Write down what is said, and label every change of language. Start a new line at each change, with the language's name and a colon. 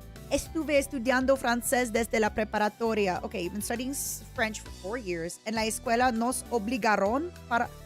Spanish: Estuve estudiando francés desde la preparatoria.
English: Okay, you've been studying French for 4 years.
Spanish: En la escuela nos obligaron para...